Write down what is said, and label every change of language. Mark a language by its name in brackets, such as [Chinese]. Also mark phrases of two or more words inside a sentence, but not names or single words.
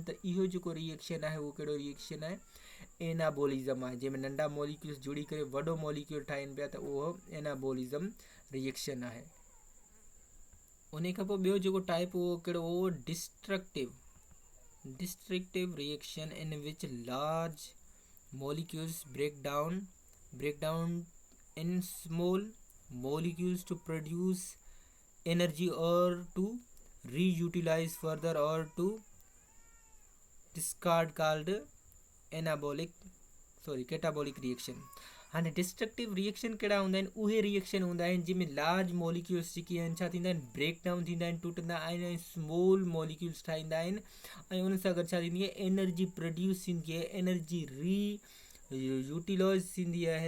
[Sindhi] त इहो जेको रिएक्शन आहे उहो कहिड़ो रिएक्शन आहे, एनाबॉलिज़म आहे। जंहिंमें नंढा मॉलिक्यूल्स जुड़ी करे वॾो मॉलिक्यूल ठाहिनि पिया त उहो [English] anabolism reaction [Sindhi] आहे। उन खां पोइ ॿियो जेको टाइप उहो कहिड़ो, उहो [English] destructive reaction in which large molecules break down in small molecules to produce energy or to reutilize further or to discard, called catabolic reaction। [Sindhi] हाणे [English] destructive reaction [Sindhi] कहिड़ा हूंदा आहिनि, उहे रिएक्शन हूंदा आहिनि जंहिंमें [English] large molecules [Sindhi] जेके आहिनि छा थींदा आहिनि, [English] break down [Sindhi] थींदा आहिनि, टुटंदा आहिनि ऐं [English] small molecules [Sindhi] ठाहींदा आहिनि। ऐं उन सां गॾु छा थींदी आहे, [English] energy produce [Sindhi] थींदी आहे, [English] energy utilize [Sindhi] थींदी आहे।